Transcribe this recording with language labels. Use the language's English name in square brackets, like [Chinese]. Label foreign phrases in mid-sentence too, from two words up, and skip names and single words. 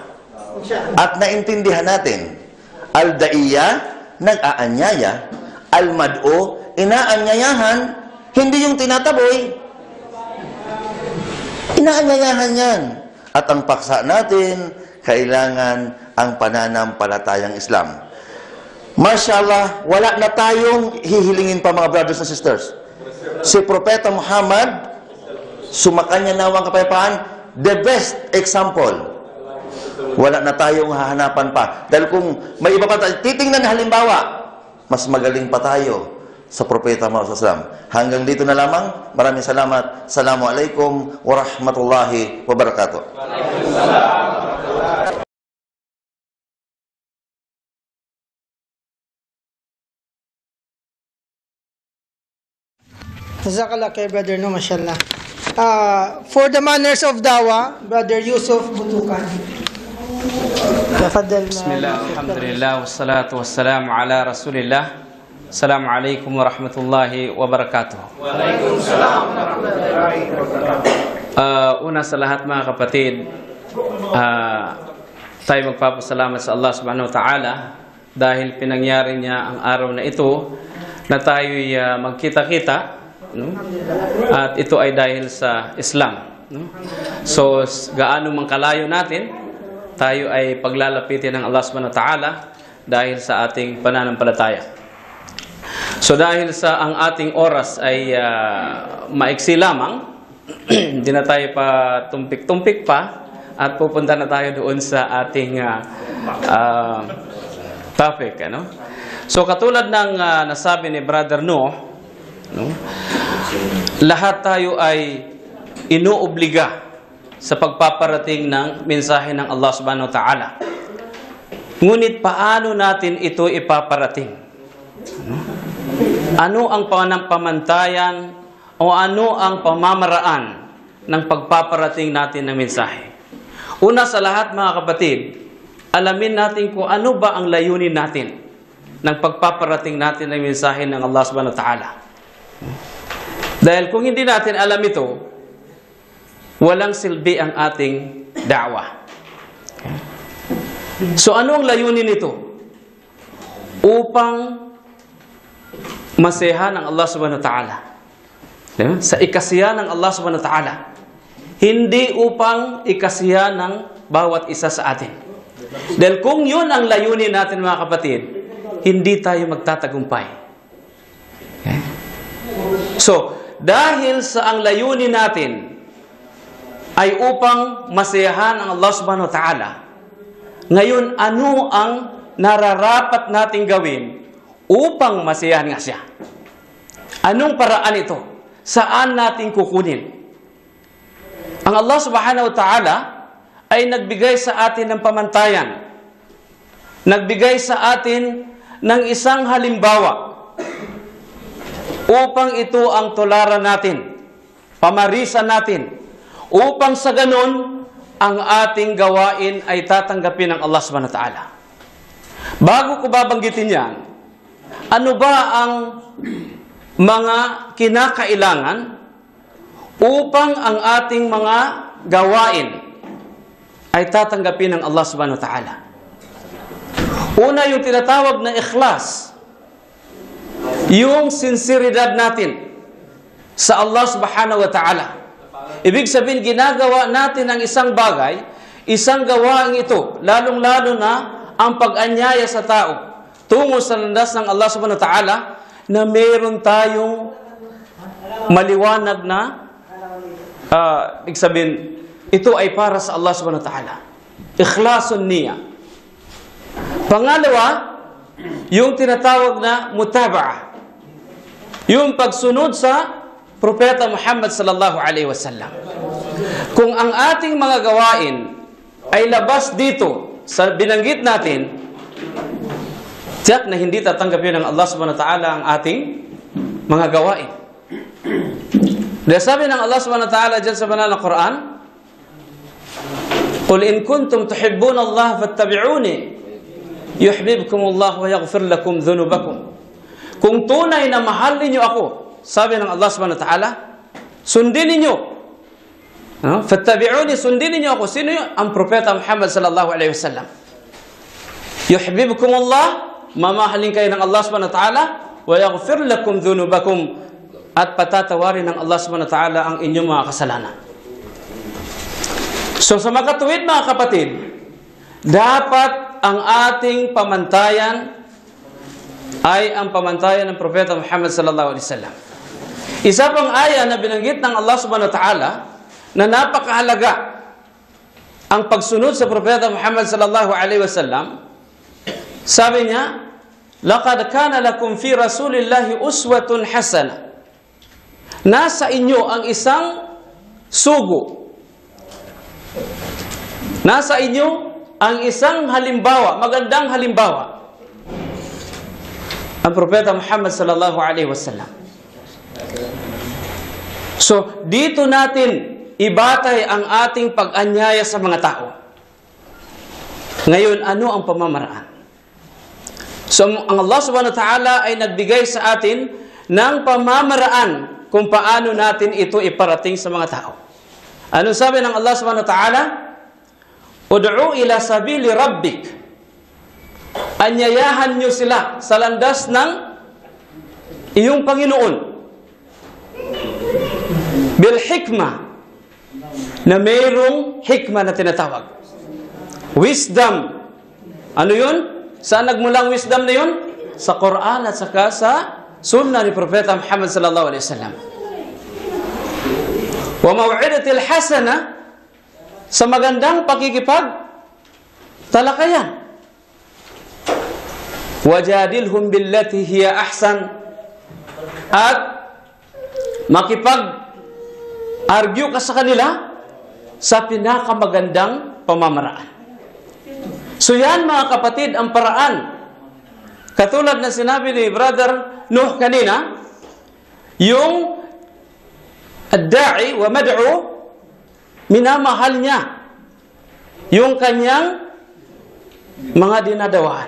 [Filipino] At naintindihan natin, al-da'iyya, nag-aanyaya, al-mad'o, inaanyayahan, hindi yung tinataboy. Inaanyayahan yan. At ang paksa natin, kailangan ang pananampalatayang Islam. Mashallah, wala na tayong hihilingin pa mga [English] brothers and sisters. [Filipino] Si Propeta Muhammad, sumakanya nawang kapayapaan, [English] the best example. [Filipino] Wala na tayong hahanapan pa. Dahil kung may iba pa tayo, titingnan na halimbawa, mas magaling pa tayo sa Propeta Muhammad SAW. Hanggang dito na lamang. Maraming salamat. [Arabic] السلام عليكم ورحمة الله وبركاته. [Filipino] Jazakallah kay Brother No, mashallah. [English] For the manners of Dawah, Brother Yusuf Butukan. [Arabic] بسم الله، الحمد لله، والصلاة والسلام على رسول الله. السلام عليكم ورحمة الله وبركاته. وعليكم السلام ورحمة الله وبركاته. [Filipino] Una sa lahat mga kapatid, tayo magpapasalamat sa Allah [Arabic] سبحانه وتعالى [Filipino] dahil pinangyari niya ang araw na ito na tayo'y magkita-kita. No? At ito ay dahil sa Islam. No? So, gaano man kalayo natin, tayo ay paglalapitin ng Allah [Arabic] سبحانه وتعالى [Filipino] dahil sa ating pananampalataya. So, dahil sa ang ating oras ay maiksi lamang, hindi na tayo pa tumpik-tumpik pa at pupunta na tayo doon sa ating topic. Ano? So, katulad ng nasabi ni Brother No, lahat tayo ay inuobliga sa pagpaparating ng mensahe ng Allah [Arabic] سبحانه وتعالى. [Filipino] Ngunit paano natin ito ipaparating? Ano ang panampamantayan o ano ang pamamaraan ng pagpaparating natin ng mensahe? Una sa lahat mga kapatid, alamin natin kung ano ba ang layunin natin ng pagpaparating natin ng mensahe ng Allah [Arabic] سبحانه وتعالى. [Filipino] Dahil kung hindi natin alam ito, walang silbi ang ating da'wah. So ano ang layunin nito? Upang masehan ng Allah [Arabic] سبحانه وتعالى. [Filipino] Sa ikasiya ng Allah [Arabic] سبحانه وتعالى. [Filipino] Hindi upang ikasiya ng bawat isa sa atin. Dahil kung yun ang layunin natin mga kapatid, hindi tayo magtatagumpay. Okay? So, dahil sa ang layunin natin ay upang masayahan ang Allah [Arabic] سبحانه وتعالى, [Filipino] ngayon ano ang nararapat nating gawin upang masayahan nga siya? Anong paraan ito? Saan natin kukunin? Ang Allah [Arabic] سبحانه وتعالى [Filipino] ay nagbigay sa atin ng pamantayan. Nagbigay sa atin ng isang halimbawa upang ito ang tularan natin, pamarisan natin, upang sa ganon ang ating gawain ay tatanggapin ng Allah [Arabic] سبحانه وتعالى. [Filipino] Bago ko babanggitin yan, ano ba ang mga kinakailangan upang ang ating mga gawain ay tatanggapin ng Allah [Arabic] سبحانه وتعالى? [Filipino] Una, yung tinatawag na ikhlas, yung sinseridad natin sa Allah [Arabic] سبحانه وتعالى. [Filipino] Ibig sabihin, ginagawa natin ang isang bagay, isang gawain ito, lalong-lalo na ang pag-anyaya sa tao tungo sa landas ng Allah [Arabic] سبحانه وتعالى, [Filipino] na meron tayong maliwanag na ibig sabihin, ito ay para sa Allah [Arabic] سبحانه وتعالى. [Filipino] Ikhlasun niya. Pangalawa, yung tinatawag na mutaba'ah, yung pagsunod sa Propeta Muhammad [Arabic] صلى الله عليه وسلم. [Filipino] Kung ang ating mga gawain ay labas dito sa binanggit natin, tiyak na hindi tatanggapin ng Allah [Arabic] سبحانه وتعالى [Filipino] ang ating mga gawain. Dahil sabi ng Allah [Arabic] سبحانه وتعالى [Filipino] dyan sa banal na Quran, [Arabic] "قل إن كنتم تحبون الله فاتبعوني يحببكم الله ويغفر لكم ذنوبكم." [Filipino] Kung tunay na mahal ninyo ako, sabi ng Allah [Arabic] سبحانه وتعالى, [Filipino] sundin ninyo. Fattabi'uni, sundin ninyo ako. Sino yun? Ang Propeta Muhammad [Arabic] صلى الله عليه وسلم. يحببكم الله, [Filipino] mamahalin kayo ng Allah [Arabic] سبحانه وتعالى, ويغفر لكم ذنوبكم, [Filipino] at patatawarin ng Allah [Arabic] سبحانه وتعالى [Filipino] ang inyong mga kasalanan. So sa makatuwid mga kapatid, dapat ang ating pamantayan ay ang pamantayan ng Propeta Muhammad [Arabic] صلى الله عليه وسلم. [Filipino] Isa pang aya na binanggit ng Allah [Arabic] سبحانه وتعالى [Filipino] na napakahalaga ang pagsunod sa Propeta Muhammad [Arabic] صلى الله عليه وسلم, [Filipino] sabi niya, [Arabic] "لقد كان لكم في رسول الله أسوة حسنة." [Filipino] Nasa inyo ang isang sugo. Nasa inyo ang isang halimbawa, magandang halimbawa. Ang Propeta Muhammad [Arabic] صلى الله عليه وسلم. [Filipino] So, dito natin ibatay ang ating pag-anyaya sa mga tao. Ngayon, ano ang pamamaraan? So, ang Allah [Arabic] سبحانه وتعالى [Filipino] ay nagbigay sa atin ng pamamaraan kung paano natin ito iparating sa mga tao. Ano sabi ng Allah [Arabic] سبحانه وتعالى? "ادع إلى سبيل ربك." [Filipino] Anyayahan nyo sila sa landas ng iyong Panginoon. [Arabic] بالحكمة, [Filipino] na mayroong hikmah na tinatawag. Wisdom. Ano yun? Saan nagmulang wisdom na yun? Sa Quran at saka sa Sunnah ni Propeta Muhammad [Arabic] صلى الله عليه وسلم. والموعظة الحسنة, [Filipino] sa magandang pakikipag talakayan. [Arabic] وجادلهم بالتي هي أحسن, [Filipino] at makipag-argue ka sa kanila sa pinakamagandang pamamaraan. So yan mga kapatid ang paraan. Katulad na sinabi ni Brother Nuh kanina, yung [Arabic] الداعي والمدعو, [Filipino] minamahal niya yung kanyang mga dinadawaan.